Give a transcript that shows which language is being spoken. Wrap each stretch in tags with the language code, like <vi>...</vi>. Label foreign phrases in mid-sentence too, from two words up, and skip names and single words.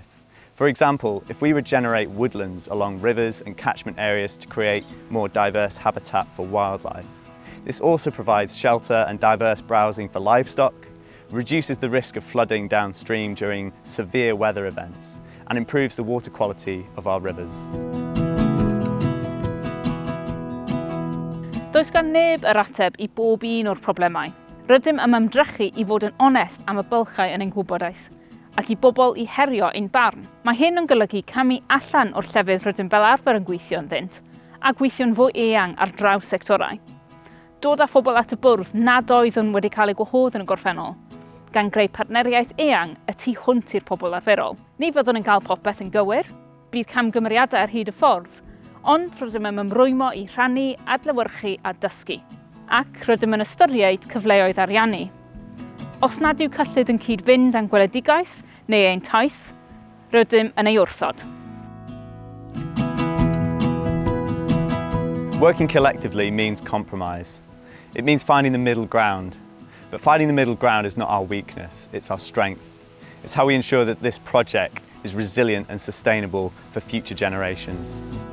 <en>For example, if we regenerate woodlands along rivers and catchment areas to create more diverse habitat for wildlife, this also provides shelter and diverse browsing for livestock, reduces the risk of flooding downstream during severe weather events, and improves the water quality of our rivers.</en> <cy>Does gan neb yr ateb i bob un o'r problemau. Rydym am ymdrechu i fod yn onest am y bylchau yn ein gwybodaeth, ac i bobl i herio ein barn. Mae hyn yn golygu camu allan o'r llefydd rydym fel arfer yn gweithio ynddynt, a gweithio'n fwy eang ar draws sectorau. Dod â phobl at y bwrdd nad oedd yn wedi cael ei gwahodd yn y gorffennol, gan greu partneriaeth eang y tu hwnt i'r pobl arferol. Ni fyddwn yn cael popeth yn gywir, bydd camgymeriadau ar hyd y ffordd, ond rydym yn ymrwymo i rhannu, adlewyrchu a dysgu, ac rydym yn ystyried cyfleoedd ariannu. Os nad yw cyllid yn cyd-fynd â'n gweledigaeth neu ein taith, rydym yn ei wrthod.</cy> <en>Working collectively means compromise. It means finding the middle ground. But finding the middle ground is not our weakness, it's our strength. It's how we ensure that this project is resilient and sustainable for future generations.</en>